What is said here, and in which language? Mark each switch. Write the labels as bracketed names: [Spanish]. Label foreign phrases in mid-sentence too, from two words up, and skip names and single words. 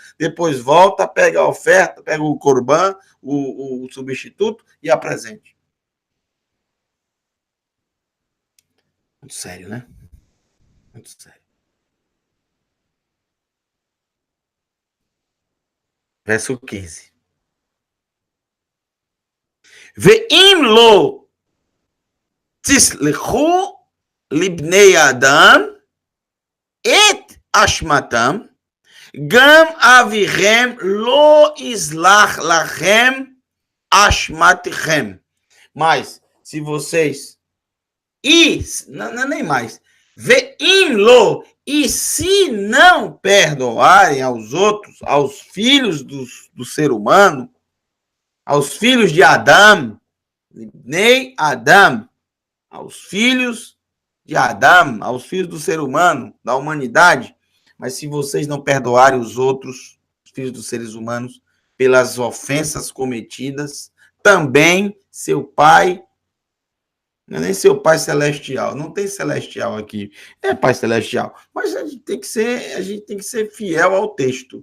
[Portuguese] Depois volta, pega a oferta, pega o corban, o substituto e apresente. Muito sério, né? Muito sério. Verso 15. [Hebrew] ואם לא תסלחו לבני אדם את אשמתם גם אביכם לא יסלח לכם אשמותיכם. [Portuguese] Mas, se vocês nem mais, [Hebrew] ואם לא, [Portuguese] e se não perdoarem aos outros, aos filhos do ser humano, aos filhos de Adão, nem Adão, aos filhos de Adão, aos filhos do ser humano, da humanidade, mas se vocês não perdoarem os outros, os filhos dos seres humanos, pelas ofensas cometidas, também seu Pai, não é nem seu Pai celestial, não tem celestial aqui, é Pai celestial, mas a gente tem que ser fiel ao texto.